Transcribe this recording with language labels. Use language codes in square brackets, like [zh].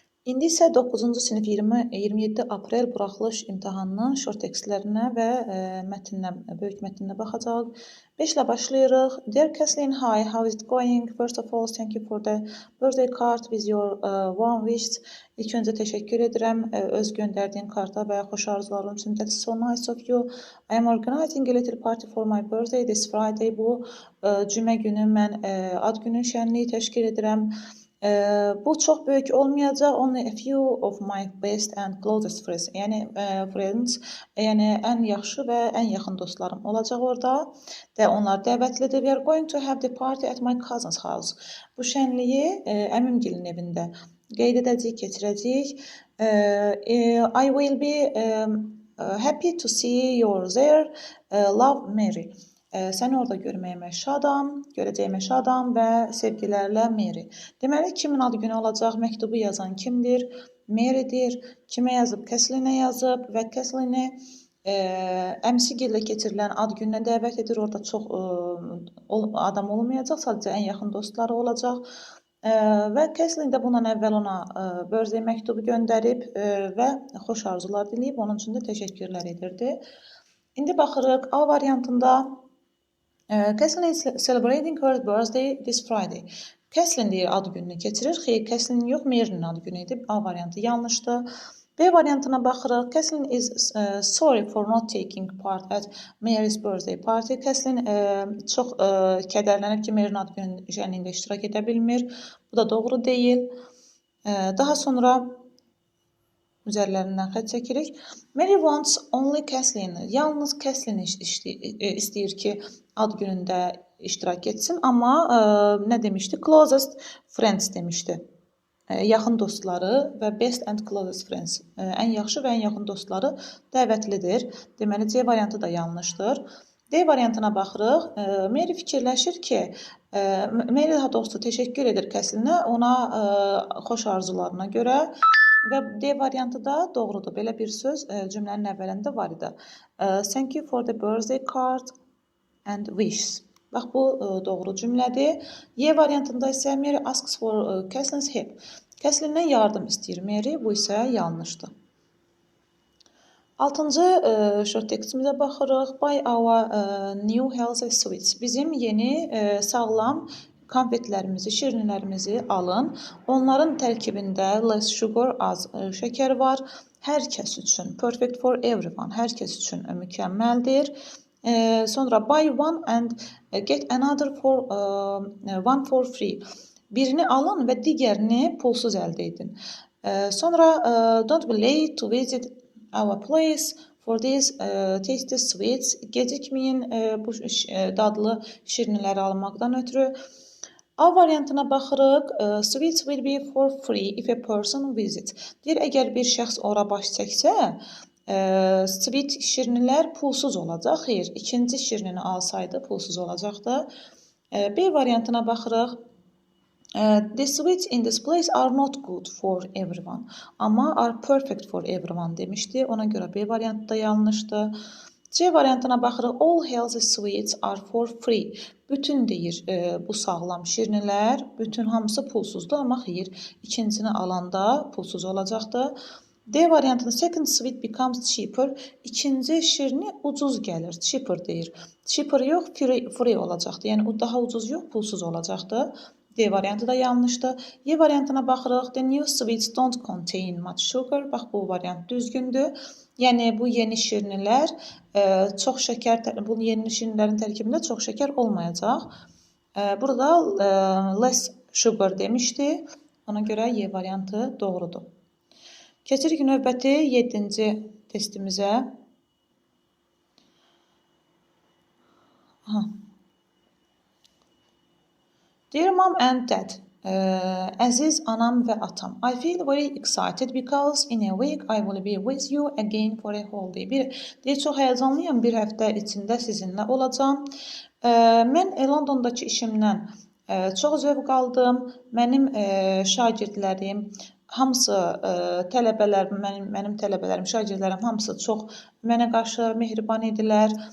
[az] İndi isə 9-cu sinif 27 aprel buraxılış imtahanının short tekstlərinə və böyük mətninə baxacağıq. 5 ilə başlayırıq. [en] Dear Kathleen, hi, how is it going? First of all, thank you for the birthday card with your warm wishes. [az] İlk öncə təşəkkür edirəm öz göndərdiyin karta və xoş arzuların üçün. [en] That's so nice of you. I am organizing a little party for my birthday this Friday. [az] Bu cümə günü mən ad günü şənliyi təşkil edirəm. Bu çox böyük olmayacaq. [en] Only a few of my best and closest friends. [az] Yəni ən yaxşı və ən yaxın dostlarım olacaq orada. Və onlar dəvətlidir. [en] We are going to have the party at my cousin's house. [az] Bu şənliyi əmimgilin evində qeyd edəcəyik, keçirəcəyik. [en] I will be happy to see you there. Love, Mary. [az] Səni orada görməyimə şadam, görəcəyimə şadam və sevgilərlə Mary. Deməli, kimin adı günü olacaq? Məktubu yazan kimdir? Mary'dir. Kimə yazıb? Kathleen-ə yazıb və Kathleen-i əmsigillə keçirilən ad gününə dəvət edir. Orada çox adam olmayacaq, sadəcə ən yaxın dostları olacaq. Və Kathleen də bundan əvvəl ona birthday məktubu göndərib və xoş arzular diləyib, onun üçün də təşəkkürlər edirdi. İndi baxırıq A variantında. [en] Kathleen is celebrating her birthday this Friday. [az] Kathleen deyir ad gününü keçirir. Xeyr, Kathleen yox, Mary'nin ad günü idi. A variantı yanlışdır. B variantına baxırıq. [en] Kathleen is sorry for not taking part at Mary's birthday party. [az] Kathleen çox kədərlənib ki, Mary'nin ad günü şənliyində iştirak edə bilmir. Bu da doğru deyil. Daha sonra üzərlərindən xətt çəkirik. [en] Mary wants only Kathleen. [az] Yalnız Kathleen istəyir ki, ad günündə iştirak etsin. Amma nə demişdi? [en] Closest friends [az] demişdi. Yaxın dostları və [en] best and closest friends. [az] Ən yaxşı və ən yaxın dostları dəvətlidir. Deməli, C variantı da yanlışdır. D variantına baxırıq. Mary fikirləşir ki, Mary daha doğrusu təşəkkür edir Kathleen-ə ona xoş arzularına görə. Və D variantı da doğrudur. Belə bir söz cümlənin əvvəlində var idi. [en] Thank you for the birthday card and wishes. [az] Bax, bu doğru cümlədir. Y variantında isə [en] Mary asks for Kathleen's help. [az] Kathleen-dən yardım istəyir Mary. Bu isə yanlışdır. 6-cı short tekstimizə baxırıq. [en] Buy our new healthy sweets. [az] Bizim yeni sağlam konfetlərimizi, şirinlərimizi alın. Onların tərkibində [en] less sugar, [az] az şəkər var. Hər kəs üçün, [en] perfect for everyone, [az] hər kəs üçün mükəmməldir. Sonra [en] buy one and get another for one for free. [az] Birini alın və digərini pulsuz əldə edin. Sonra [en] don't be late to visit our place for these tasty sweets. [az] Gecikməyin bu dadlı şirinləri almaqdan ötürü. A variantına baxırıq. [en] Sweets will be for free if a person visits. [az] Deyir, əgər bir şəxs ora baş çəksə, sweet şirinlər pulsuz olacaq. Xeyr, ikinci şirinini alsaydı pulsuz olacaqdı. B variantına baxırıq. [en] The sweets in this place are not good for everyone. [az] Amma [en] are perfect for everyone [az] demişdi. Ona görə B variantı da yanlışdır. C variantına baxırıq. [en] All healthy sweets are for free. [az] Bütün deyir bu sağlam şirinlər, bütün hamısı pulsuzdur, amma xeyr, ikincisini alanda pulsuz olacaqdır. D variantında [en] second sweet becomes cheaper. [az] İkinci şirini ucuz gəlir, cheaper deyir. Cheaper yox, free olacaqdır. Yəni o daha ucuz yox, pulsuz olacaqdır. D variantı da yanlışdır. Y variantına baxırıq. [en] The new sweets don't contain much sugar. [az] Bax, bu variant düzgündür. Yəni bu yeni şirinlər çox şəkər, bu yeni şirinlərin tərkibində çox şəkər olmayacaq. Burada [en] less sugar [az] demişdi. Ona görə Y variantı doğrudur. Keçirik növbəti 7-ci testimizə. [en] Dear Mom and Dad, [az] Əziz anam və atam, [en] I feel very excited because in a week I will be with you again for a whole day. [az] Çox həyəcanlıyam, bir həftə içində sizinlə olacağam. Mən Londondakı işimdən çox zövq aldım. Mənim şagirdlərim, hamısı mənim tələbələrim, şagirdlərim hamısı çox mənə qarşı mehriban idilər.